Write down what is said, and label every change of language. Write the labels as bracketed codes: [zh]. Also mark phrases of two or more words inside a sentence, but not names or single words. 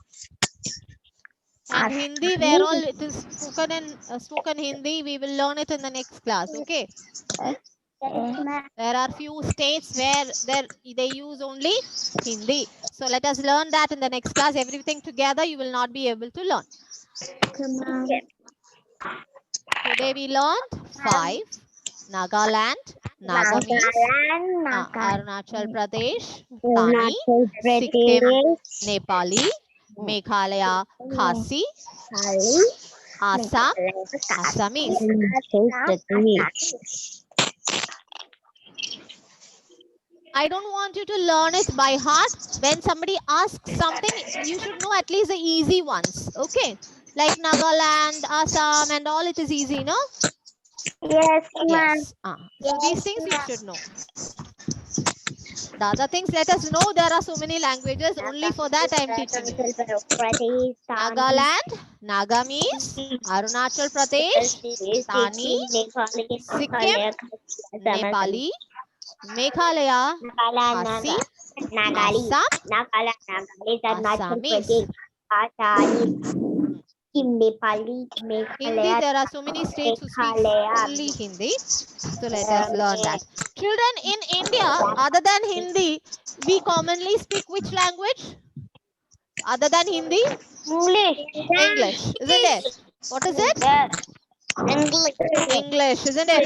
[en] And Hindi, where all it is spoken in spoken Hindi, we will learn it in the next class. Okay. There are few states where they use only Hindi. So let us learn that in the next class. Everything together you will not be able to learn. Today we learned 5. Nagaland, Nagamese, Arunachal Pradesh, Thani, Sikkim, Nepali, Meghalaya, Khasi, Assam, Assamese. I don't want you to learn it by heart. When somebody asks something, you should know at least the easy ones. Okay. Like Nagaland, Assam and all, it is easy, no? Yes, ma'am. Yes. So these things you should know. The other things, let us know there are so many languages. Only for that I am teaching you. Nagaland, Nagamese, Arunachal Pradesh, Tani, Sikkim, Nepali, Meghalaya, Khasi, Assam, Assamese. Hindi, there are so many states who speak only Hindi. So let us learn that. Children, in India, other than Hindi, we commonly speak which language? Other than Hindi? English, isn't it? What is it? English, isn't it?